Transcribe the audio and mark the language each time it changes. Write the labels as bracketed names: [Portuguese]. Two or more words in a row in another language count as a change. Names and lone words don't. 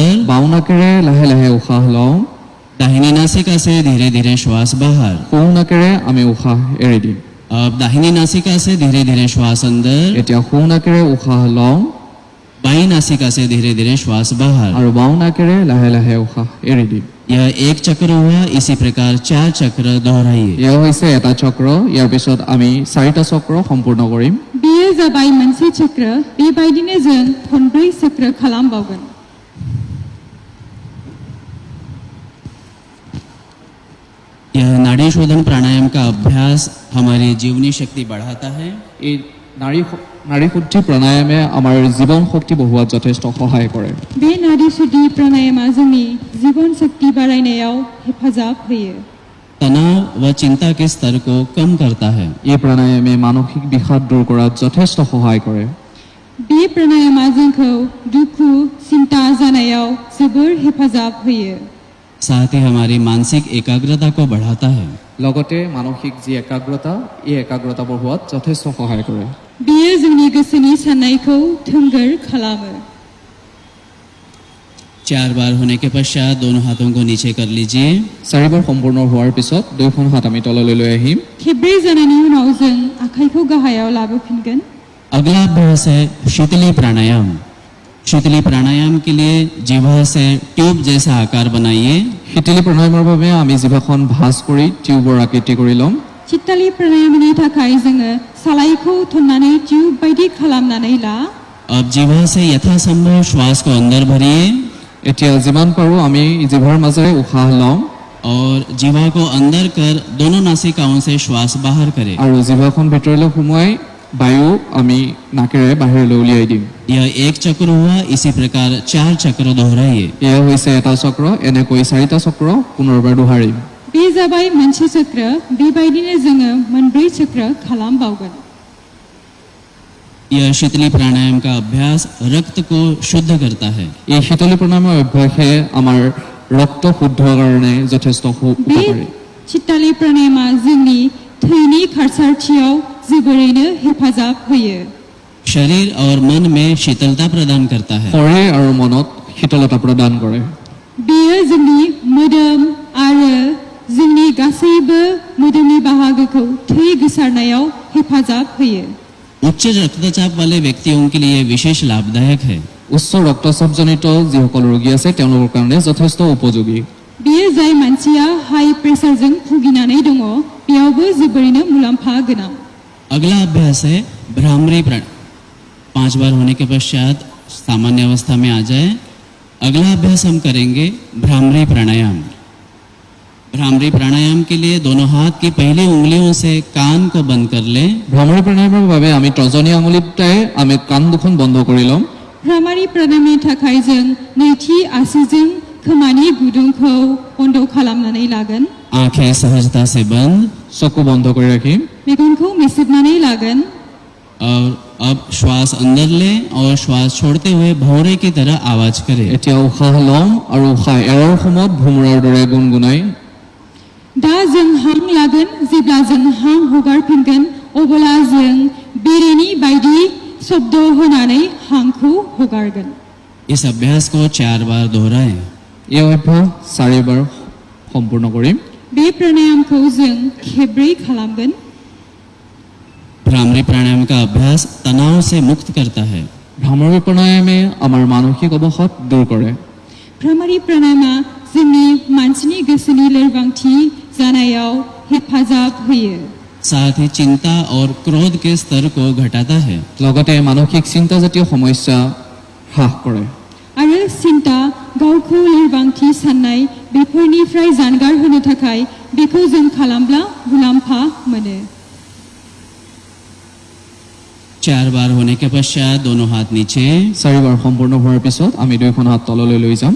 [Assamese] বাওঁ নাকেৰে লাহে লাহে উশাহ লওঁ। [Hindi] दाहिनी नासिका से धीरे धीरे श्वास बाहर। [Assamese] সোঁ নাকেৰে আমি উশাহ এৰি দিম। [Hindi] अब दाहिनी नासिका से धीरे धीरे श्वास अंदर, [Assamese] এতিয়া সোঁ নাকেৰে উশাহ লওঁ [Hindi] बाई नासिका से धीरे धीरे श्वास बाहर। [Assamese] আৰু বাওঁ নাকেৰে লাহে লাহে উশাহ এৰি দিম। [Hindi] यह एक चक्र हुआ। इसी प्रकार 4 चक्र दोहराइए। [Assamese] এয়া হৈছে এটা চক্ৰ। ইয়াৰ পিছত আমি 4টা চক্ৰ সম্পূৰ্ণ কৰিম। [Bodo] बेयो जाबाय मोनसे चक्र। बेबायदिनो जों खनब्रै चक्र खालामबावगोन। [Hindi] यह नाड़ी शोधन प्राणायाम का अभ्यास हमारी जीवनी शक्ति बढ़ाता है। [Assamese] এই নাড়ী শুদ্ধি প্ৰণায়ামে আমাৰ জীৱন শক্তি বঢ়োৱাত যথেষ্ট সহায় কৰে। [Bodo] बे नाड़ी शुद्धि प्राणायामा जोंनि जीवन शक्ति बारायनायाव हेफाजाब होयो। [Hindi] तनाव व चिंता के स्तर को कम करता है। [Assamese] এই প্ৰণায়ামে মানসিক বিষাদ দূৰ কৰাত যথেষ্ট সহায় কৰে। [Bodo] बे प्राणायामा जोंखौ दुखु चिन्ता जानायाव जोबोर हेफाजाब होयो। [Hindi] साथ ही हमारी मानसिक एकाग्रता को बढ़ाता है। [Assamese] লগতে মানসিক যি একাগ্ৰতা এই একাগ্ৰতা বঢ়োৱাত যথেষ্ট সহায় কৰে। [Bodo] बेयो जोंनि गोसोनि साननायखौ थोंगोर खालामो। [Hindi] 4 बार होने के पश्चात दोनों हाथों को नीचे कर लीजिए। [Assamese] 4বাৰ সম্পূৰ্ণ হোৱাৰ পিছত দুয়োখন হাত আমি তললৈ লৈ আহিম। [Bodo] खेब्रै जानायनि उनाव जों आखाइखौ गाहायाव लाबोफिनगोन। [Hindi] अगला अभ्यास है शीतली प्राणायाम। शीतली प्राणायाम के लिए जिह्वा से ट्यूब जैसा आकार बनाइए। [Assamese] শীতলী প্ৰণায়ামৰ বাবে আমি জিভাখন ভাঁজ কৰি টিউবৰ আকৃতি কৰি ল'ম। [Bodo] चित्तालि प्राणायामनि थाखाय जोङो सालाइखौ थन्नानै टिउब बायदि खालामनानै ला। [Hindi] अब जिह्वा से यथासंभव श्वास को अंदर भरिए [Assamese] এতিয়া যিমান পাৰোঁ আমি জিভাৰ মাজেৰে উশাহ লওঁ [Hindi] और जिह्वा को अंदर कर दोनों नासिकाओं से श्वास बाहर करें। [Assamese] আৰু জিভাখন ভিতৰলৈ সোমোৱাই বায়ু আমি নাকেৰে বাহিৰলৈ উলিয়াই দিম। [Hindi] यह एक चक्र हुआ। इसी प्रकार 4 चक्र दोहराइए। [Assamese] এয়া হৈছে এটা চক্ৰ। এনেকৈ 4টা চক্ৰ পুনৰবাৰ দোহাৰিম। [Bodo] बे जाबाय मोनसे चक्र। बेबायदिनो जोङो मोनब्रै चक्र खालामबावगोन। [Hindi] यह शीतली प्राणायाम का अभ्यास रक्त को शुद्ध करता है। [Assamese] এই শীতলী প্ৰণায়ামৰ অভ্যাসে আমাৰ ৰক্ত শুদ্ধ কাৰণে যথেষ্ট बे উপকাৰী। [Bodo] चित्तालि प्राणायामा जोंनि थैनि खारसारथियाव जोबोरैनो हेफाजाब होयो। [Hindi] शरीर और मन में शीतलता प्रदान करता है। [Assamese] শৰীৰ আৰু মনত শীতলতা প্ৰদান কৰে। [Bodo] बेयो जोंनि मोदोम आरो जोंनि गासैबो मोदोमनि बाहागोखौ थै गोसारनायाव हेफाजाब होयो। [Hindi] उच्च रक्तचाप वाले व्यक्तियों के लिए विशेष लाभदायक है। [Assamese] উচ্চ ৰক্তচাপজনিত যিসকল ৰোগী আছে তেওঁলোকৰ কাৰণে যথেষ্ট উপযোগী। [Bodo] बेयो जाय मानसिया हाई प्रेसारजों भुगिनानै दङ बेयावबो जोबोरैनो मुलाम्फा गोनां। [Hindi] अगला अभ्यास है भ्रामरी प्राणायाम। 5 बार होने के पश्चात सामान्य अवस्था में आ जाए। अगला अभ्यास हम करेंगे भ्रामरी प्राणायाम। भ्रामरी प्राणायाम के लिए दोनों हाथ की पहली उंगलियों से कान को बंद कर लें। [Assamese] ভ্ৰামৰী প্ৰাণায়ামৰ বাবে আমি তৰ্জনী আঙুলিৰে আমি কাণ দুখন বন্ধ কৰি ল'ম। [Bodo] भ्रामरि प्राणायामनि थाखाय जों नैथि आसिजों खोमानि गुदुंखौ बन्द खालामनानै लागोन। [Hindi] आंखें सहजता से बंद। [Assamese] চকু বন্ধ কৰি ৰাখিম। [Bodo] मेगनखौ मेसेबनानै लागोन। [Hindi] और अब श्वास अंदर लें और श्वास छोड़ते हुए भौरे की तरह आवाज करें। [Assamese] এতিয়া উশাহ ল'ম আৰু উশাহ এৰাৰ সময়ত ভুমুৰাৰ দৰে গুণগুণাই [Bodo] दा जों हां लागोन जेब्ला जों हां हगारफिनगोन अब्ला जों बेरेनि बायदि शब्द होनानै हांखौ हगारगोन। [Hindi] इस अभ्यास को 4 बार दोहराएं। [Assamese] এই অভ্যাস 4 বাৰ সম্পূৰ্ণ কৰিম। [Bodo] बे प्राणायामखौ जों खेब्रै खालामगोन। [Hindi] भ्रामरी प्राणायाम का अभ्यास तनाव से मुक्त करता है। [Assamese] ভ্ৰামৰী প্ৰাণায়ামে আমাৰ মানসিক অৱসাদ দূৰ কৰে। [Bodo] भ्रामरि प्राणायामा जोंनि मानसिनि गोसोनि लोरबांथि जानायाव हेफाजाब होयो। [Hindi] साथ ही चिंता और क्रोध के स्तर को घटाता है। [Assamese] লগতে মানসিক চিন্তাজাতীয় সমস্যা হ্ৰাস কৰে। [Bodo] आरो सिन्ता गावखौ लोरबांथि साननाय बेफोरनिफ्राय जानगार होनो थाखाय बेखौ जों खालामब्ला मुलाम्फा मोनो। [Hindi] 4 बार होने के पश्चात दोनों हाथ नीचे। [Assamese] 4 বাৰ সম্পূৰ্ণ হোৱাৰ পিছত আমি দুয়োখন হাত তললৈ লৈ যাম।